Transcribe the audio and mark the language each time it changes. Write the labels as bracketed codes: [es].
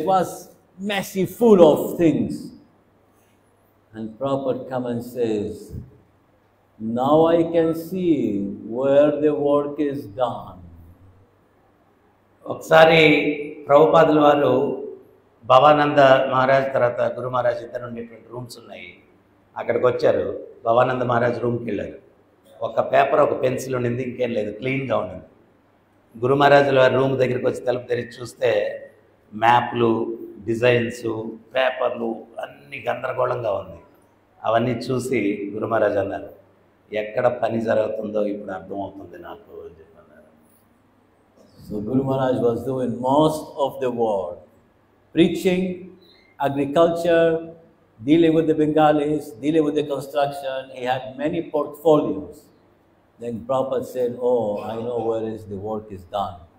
[en] It was messy, full of things. And Prabhupada comes and says, now I can see where the work is done. [te] ఒకసారి ప్రభుపాదుల వారు భవానంద మహారాజ్ తర్వాత గురు మహారాజ్ ఇద్దరు ఉండేటువంటి rooms ఉన్నాయి, అక్కడికి వచ్చారు. భవానంద మహారాజ్ రూమ్కి వెళ్ళారు. ఒక పేపర్, ఒక పెన్సిల్ ఉండింది, ఇంకేం లేదు, క్లీన్గా ఉండింది. గురు మహారాజుల వారి రూమ్ దగ్గరికి వచ్చి తలుపు తెరిచి చూస్తే మ్యాప్లు, డిజైన్స్, పేపర్లు అన్నీ గందరగోళంగా ఉంది. అవన్నీ చూసి గురు మహారాజ్ అన్నారు, ఎక్కడ పని జరుగుతుందో ఇప్పుడు అర్థమవుతుంది నాకు అని చెప్పన్నారు. [en] So Guru Maharaj was doing most of the work, preaching, agriculture, dealing with the Bengalis, dealing with the construction. He had many portfolios. Then Prabhupada said, oh, I know where is the work is done.